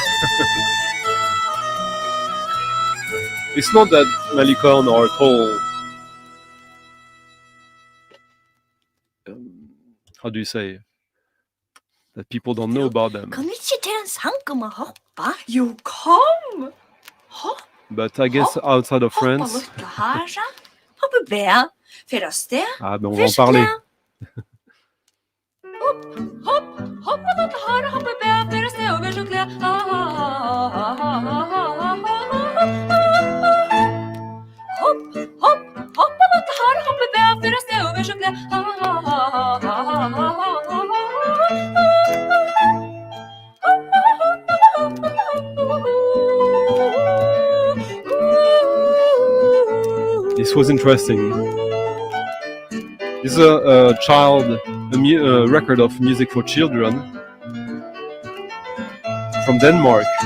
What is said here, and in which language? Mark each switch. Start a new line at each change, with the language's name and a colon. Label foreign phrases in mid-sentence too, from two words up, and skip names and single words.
English: It's not that Malicorne are at all, how do you say, that people don't know about them.
Norwegian: Kan vi ikke til en sang om å hoppe? Jo, kom! Hopp,
English: But I guess outside of
Norwegian: hoppa
English: France,
Norwegian: litt her, så. Hoppe be. Fer av sted.
French: ah, ben on va en parler.
Norwegian: Hoppa litt her, hoppe be. Fer av sted og vær så glad. Hoppa litt her, hoppe be. Fer av sted og vær så glad.
English: This was interesting. This is a record of music for children from Denmark.